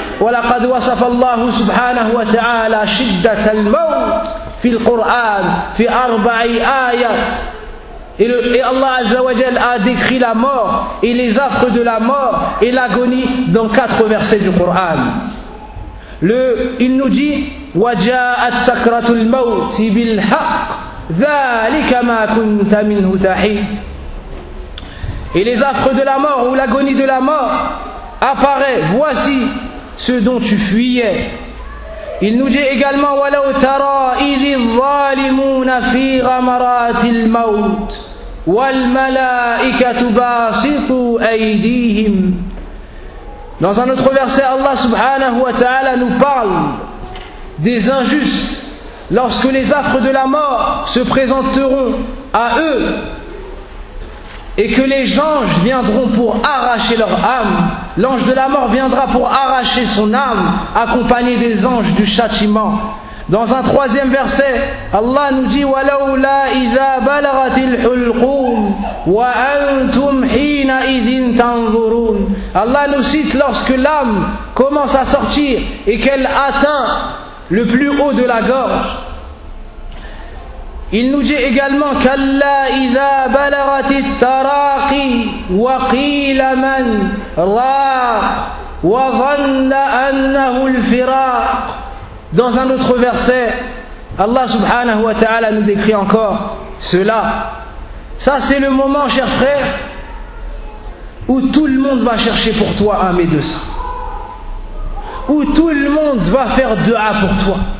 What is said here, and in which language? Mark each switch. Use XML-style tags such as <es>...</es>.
<ar>وَلَقَدْ وَصَفَ اللَّهُ سُبْحَانَهُ وَتَعَالَى شِدَّةَ الْمَوْتِ فِي الْقُرْآنِ فِي أَرْبَعِ آيَاتِ.</ar> <fr>Et Allah Azza wa Jal a décrit la mort et les affres de la mort et l'agonie dans quatre versets du Coran. Il nous dit</fr> <ar>وَجَاءَتْ سَكْرَةُ الْمَوْتِ بِالْحَقِّ ذَلِكَ مَا كُنْتَ مِنْهُ تَحِيدُ.</ar> <fr>Et les affres de la mort ou l'agonie de la mort apparaît, voici ce dont tu fuyais. Il nous dit également</fr> <ar>وَلَوْ تَرَى إِذِ الظَّالِمُونَ فِي غَمَرَاتِ الْمَوْتِ وَالْمَلَائِكَةُ بَاسِطُوا أَيْدِيهِمْ.</ar> <fr>Dans un autre verset, Allah subhanahu wa ta'ala nous parle des injustes lorsque les affres de la mort se présenteront à eux et que les anges viendront pour arracher leur âme. L'ange de la mort viendra pour arracher son âme, accompagné des anges du châtiment. Dans un troisième verset, Allah nous dit</fr> <ar>وَلَوْلَا إِذَا بَلَغَتِ الْحُلْقُومِ وَأَنْتُمْ حِينَ إِذٍ تَنْظُرُونَ.</ar> <fr>Allah nous cite lorsque l'âme commence à sortir et qu'elle atteint le plus haut de la gorge. Il nous dit également</fr> <ar>كَلَّا إِذَا بَلَغَتِ التَّرَاقِي وَقِيلَ مَنْ رَاقَ وَظَنَّ أَنَّهُ الْفِرَاقُ.</ar> <fr>Dans un autre verset, Allah subhanahu wa ta'ala nous décrit encore cela. Ça c'est le moment, cher frère, où tout le monde va chercher pour toi un médecin, où tout le monde va faire dua pour toi.</fr>